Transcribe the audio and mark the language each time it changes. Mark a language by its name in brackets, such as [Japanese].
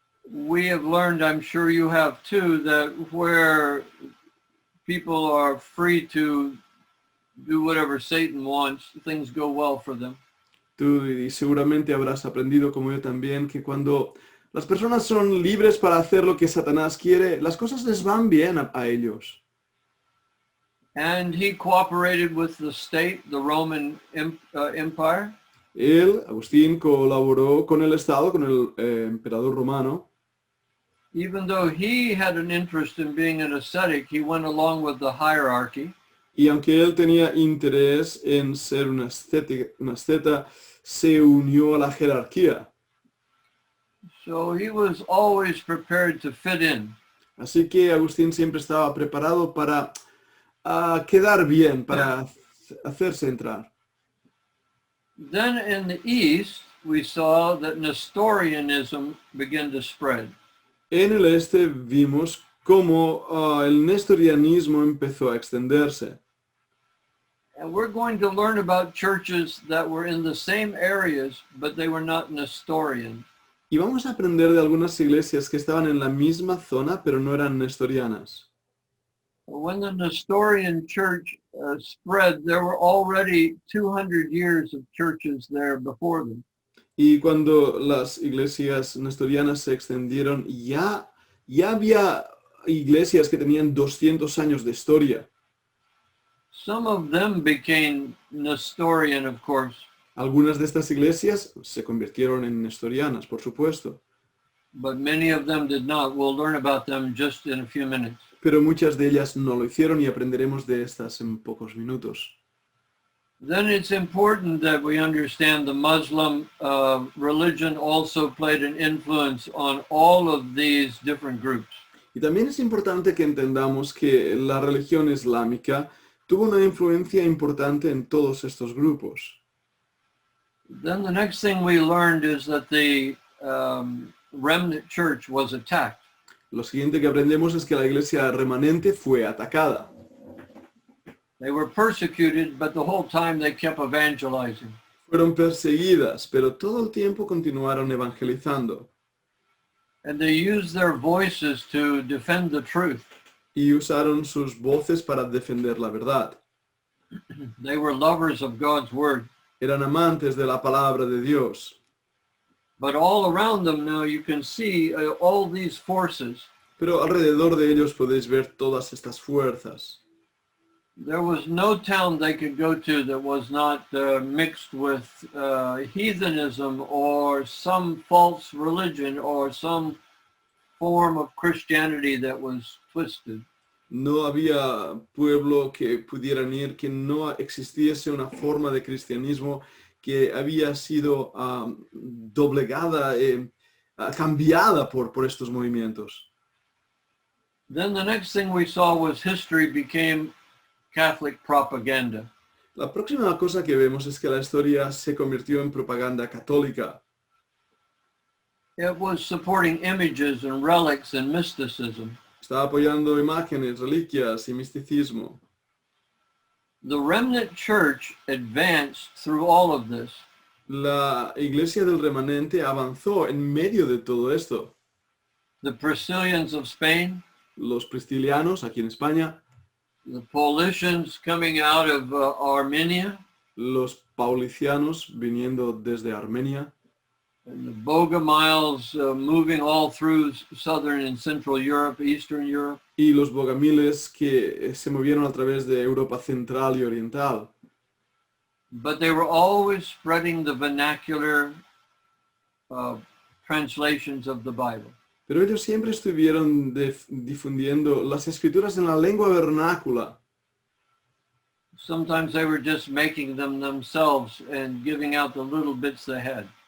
[English] We have learned, I'm sure you have too, that where people are free to do whatever Satan wants, things go well for them. [Spanish] Tú y seguramente habrás aprendido, como yo también, que cuando las personas son libres para hacer lo que Satanás quiere, las cosas les van bien a ellos. [English] And he cooperated with the state, the Roman Empire. [Spanish] Él, Agustín, colaboró con el Estado, con el emperador romano. [English] Even though he had an interest in being an ascetic, he went along with the hierarchy. [Spanish] Y aunque él tenía interés en ser un asceta, se unió a la jerarquía. [English] So he was always prepared to fit in. [Spanish] Así que Agustín siempre estaba preparado para quedar bien, para hacerse entrar. [English] Then in the East, we saw that Nestorianism began to spread. [Spanish] En el este vimos cómo el nestorianismo empezó a extenderse. [English] And we're going to learn about churches that were in the same areas, but they were not Nestorian. [Spanish] Y vamos a aprender de algunas iglesias que estaban en la misma zona, pero no eran nestorianas. [English] When the Nestorian church spread, there were already 200 years of churches there before them. [Spanish] Y cuando las iglesias nestorianas se extendieron, ya había iglesias que tenían 200 años de historia. [English] Some of them became Nestorian, of course. [Spanish] Algunas de estas iglesias se convirtieron en nestorianas, por supuesto. [English] But many of them did not. We'll learn about them just in a few minutes. [Spanish] Pero muchas de ellas no lo hicieron y aprenderemos de estas en pocos minutos. [English] Then it's important that we understand the Muslim religion also played an influence on all of these different groups. [Spanish] Y también es importante que entendamos que la religión islámica tuvo una influencia importante en todos estos grupos. [English] Then the next thing we learned is that the remnant church was attacked. [Spanish] Lo siguiente que aprendemos es que la iglesia remanente fue atacada. [English] They were persecuted, but the whole time they kept evangelizing. [Spanish] Fueron perseguidas, pero todo el tiempo continuaron evangelizando. [English] And they used their voices to defend the truth. [Spanish] Y usaron sus voces para defender la verdad. [English] They were lovers of God's word. [Spanish] Eran amantes de la palabra de Dios. [English] But all around them now you can see all these forces. [Spanish] Pero alrededor de ellos podéis ver todas estas fuerzas. [English] There was no town they could go to that was not mixed with heathenism or some false religion or some form of Christianity that was twisted. [Spanish] No había pueblo que pudieran ir que no existiese una forma de cristianismo que había sido doblegada, cambiada por estos movimientos. [English] Then the next thing we saw was history became Catholic propaganda. [Spanish] La próxima cosa que vemos es que la historia se convirtió en propaganda católica. [English] It was supporting images and relics and mysticism. [Spanish] Está apoyando imágenes, reliquias y misticismo. [English] The remnant church advanced through all of this. [Spanish] La iglesia del remanente avanzó en medio de todo esto. [English] The Priscillians of Spain, [Spanish] Los priscilianos aquí en España, [English] the Paulicians coming out of Armenia, [Spanish] los paulicianos viniendo desde Armenia, [English] and the Bogomiles moving all through southern and central Europe, Eastern Europe. [Spanish] y los bogamiles que se movieron a través de Europa central y oriental. [English] But they were always spreading the vernacular translations of the Bible. [Spanish] Pero ellos siempre estuvieron difundiendo las escrituras en la lengua vernácula. [English] Sometimes they were just making them themselves and giving out the little bits they had.